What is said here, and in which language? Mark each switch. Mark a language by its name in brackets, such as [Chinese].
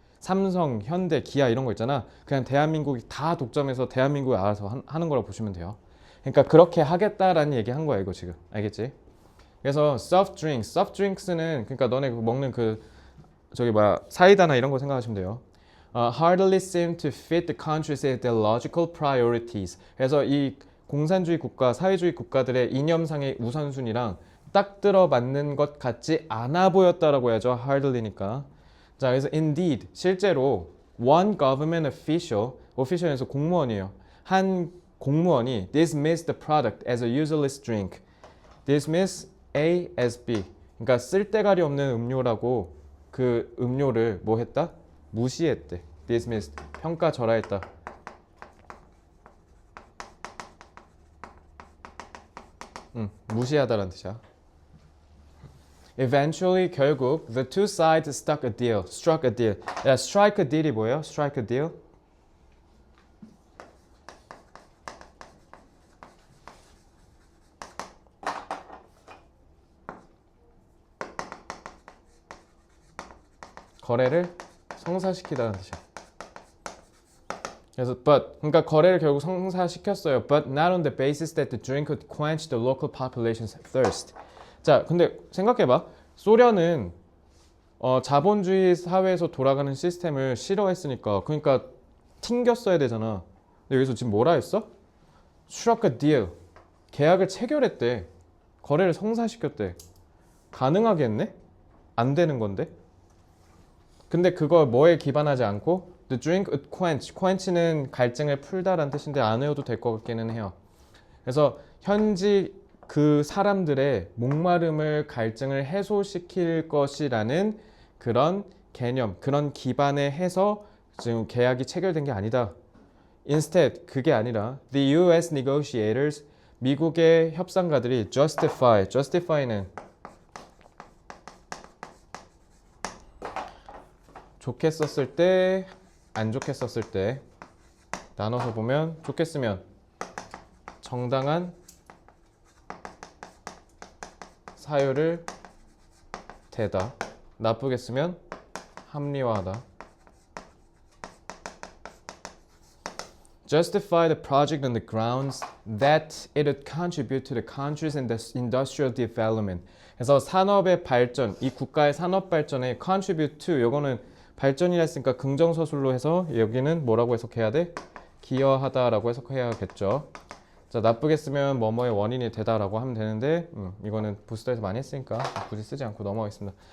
[Korean] 삼성, 현대, 기아 이런 거 있잖아. 그냥 대한민국이 다 독점해서 대한민국이 알아서 하는 거라고 보시면 돼요. 그러니까 그렇게 하겠다라는 얘기 한 거야, 이거 지금. 알겠지? 그래서 soft drinks는 그러니까 너네 먹는 사이다나 이런 거 생각하시면 돼요. [English] Hardly seem to fit the country's ideological priorities. [Korean] 그래서 이 공산주의 국가, 사회주의 국가들의 이념상의 우선순위랑 딱 들어맞는 것 같지 않아 보였다라고 해야죠. Hardly니까. 자, 그래서 indeed 실제로 [English] one government official [Korean] 에서 공무원이에요. 한 공무원이 [English] dismissed the product as a useless drink. dismiss A as B. [Korean] 그러니까 쓸데가리 없는 음료라고 그 음료를 뭐 했다? 무시했대. dismissed. 평가절하했다. 무시하다라는 뜻이야. [English] Eventually 결국 the two sides struck a deal. [Korean] 야, strike a deal이 뭐예요? [English] strike a deal? [Korean] 거래를 성사시키다는 뜻이야. 그래서 but 그러니까 거래를 결국 성사시켰어요. [English] But not on the basis that the drink could quench the local population's thirst. [Korean] 자, 근데 생각해봐. 소련은 자본주의 사회에서 돌아가는 시스템을 싫어했으니까 그러니까 튕겼어야 되잖아. 근데 여기서 지금 뭐라 했어? [English] Struck a deal. [Korean] 계약을 체결했대. 거래를 성사시켰대. 가능하게 했네? 안 되는 건데. 근데 그걸 뭐에 기반하지 않고 [English] The drink would quench. [Korean] quench는 갈증을 풀다라는 뜻인데 안 외워도 될 것 같기는 해요. 그래서 현지 그 사람들의 목마름을 갈증을 해소시킬 것이라는 그런 개념, 그런 기반에 해서 지금 계약이 체결된 게 아니다. [English] Instead, 그게 아니라 the U.S. [Korean] negotiators, 미국의 협상가들이 justify는 좋게 썼을 때, 안 좋게 썼을 때 나눠서 보면 좋게 쓰면 정당한 사유를 대다, 나쁘게 쓰면 합리화하다. [English] Justify the project on the grounds that it would contribute to the country's industrial development. [Korean] 그래서 산업의 발전, 이 국가의 산업 발전에 contribute to, 요거는 발전이라 했으니까 긍정서술로 해서 여기는 뭐라고 해석해야 돼? 기여하다라고 해석해야겠죠. 자, 나쁘게 쓰면 뭐뭐의 원인이 되다라고 하면 되는데 이거는 부스터에서 많이 했으니까 굳이 쓰지 않고 넘어가겠습니다.